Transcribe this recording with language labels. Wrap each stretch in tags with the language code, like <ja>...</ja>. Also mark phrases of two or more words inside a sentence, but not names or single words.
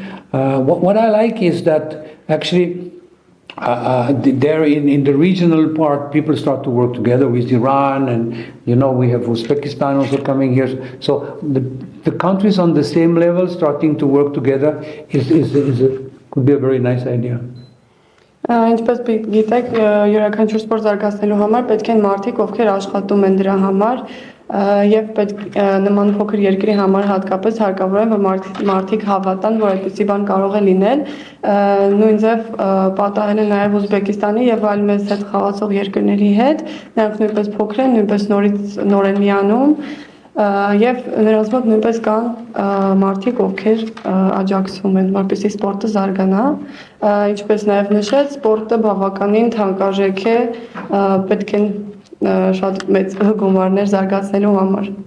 <en>What I like is that actually there in the regional part, people start to work together with Iran, and you know we have Uzbekistan also coming here. So the countries on the same level starting to work together could be a very nice idea.</en> <hy>Ինչպես գիտեք, յուրաքանչյուր սպորտ զարգացնելու համար պետք են մարդիկ, ովքեր աշխատում են դրա համար, եւ պետք նման փոքր երկրի համար հատկապես հարկավոր է որ մարդիկ հավատան, որ այդպիսի բան կարող է լինել, նույն ձև պատահել է նաեւ Ուզբեկիստանի եւ այլ մեծ հետ խաղացող երկրների հետ, նրանք նույնպես փոքր են, նույնպես նոր են միանում, եւ նրանց մոտ նույնպես կան մարդիկ, ովքեր աջակցում են, որպեսզի սպորտը զարգանա, ինչպես նաեւ նշեց, սպորտը բավականին թանկարժեք է, պետք է շատ մեծ գումարներ զարգացնելու համար։</hy>